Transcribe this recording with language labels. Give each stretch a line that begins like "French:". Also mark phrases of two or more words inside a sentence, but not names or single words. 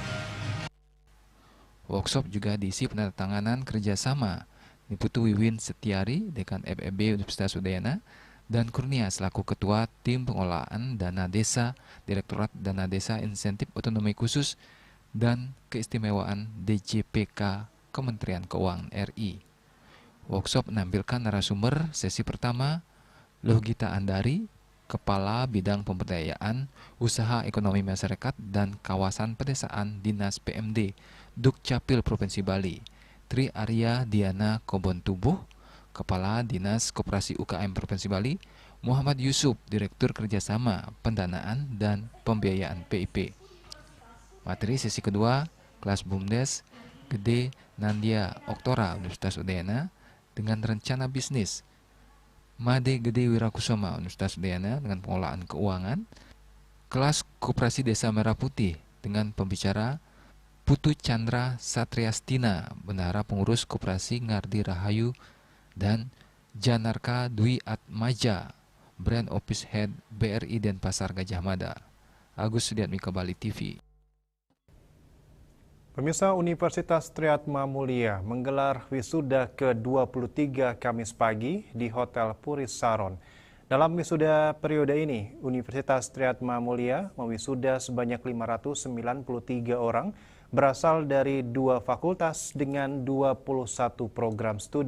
Indonesian: Workshop juga diisi penandatanganan kerjasama Niputu Wiwin Setiari, Dekan FEB Universitas Udayana, dan Kurnia selaku Ketua Tim Pengelolaan Dana Desa, Direktorat Dana Desa Insentif Otonomi Khusus dan Keistimewaan DJPK Kementerian Keuangan RI. Workshop menampilkan narasumber sesi pertama, Lohgita Andari, Kepala Bidang Pemberdayaan Usaha Ekonomi Masyarakat dan Kawasan Pedesaan Dinas PMD Dukcapil Provinsi Bali, Tri Arya Diana Kobon Tubuh, Kepala Dinas Koperasi UKM Provinsi Bali, Muhammad Yusuf, Direktur Kerjasama, Pendanaan dan Pembiayaan PIP. Materi sesi kedua, kelas BUMDes Gede Nandia Oktora Universitas Udayana dengan rencana bisnis, Made Gede Wirakusoma Universitas Udayana dengan pengelolaan keuangan, kelas Koperasi Desa Merah Putih dengan pembicara Putu Chandra Satriastina, Bendahara Pengurus Koperasi Ngardi Rahayu, dan Janarka Dwi Atmaja,
English: Brand Office Head
Indonesian: BRI Denpasar Gajah Mada. Agus Sudiatmika, Bali TV. Pemirsa, Universitas Triatma Mulia menggelar wisuda ke-23 Kamis pagi di Hotel Puri Saron. Dalam wisuda periode ini, Universitas Triatma Mulia mewisuda sebanyak 593 orang berasal dari 2 fakultas dengan 21 program studi.